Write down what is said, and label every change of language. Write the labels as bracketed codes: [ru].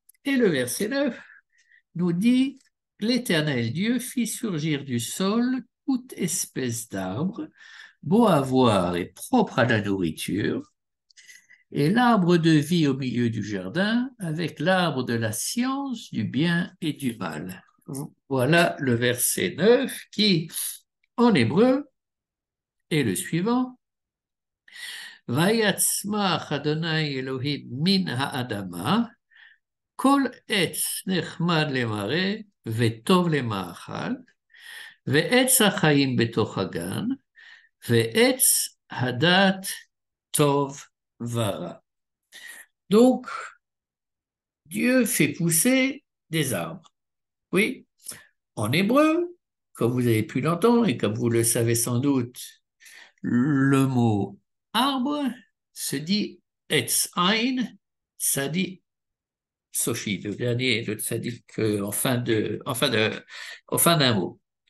[fr] Et le verset 9 nous dit, l'Éternel Dieu fit surgir du sol toute espèce d'arbre, beau à voir et propre à la nourriture, et l'arbre de vie au milieu du jardin, avec l'arbre de la science du bien et du mal. Voilà le verset 9 qui, en hébreu, est le suivant. [he] ויצמח אדוני אלוהים מן האדמה, כל עץ נחמד למראה וטוב למאכל, ועץ החיים בתוך הגן, ועץ הדעת טוב ורע. [fr] Donc, Dieu fait pousser des arbres. Oui, en hébreu, comme vous avez pu l'entendre et comme vous le savez sans doute, le mot arbre se dit etz ein, ça dit Sophie, le dernier, ça dit en fin d'un mot.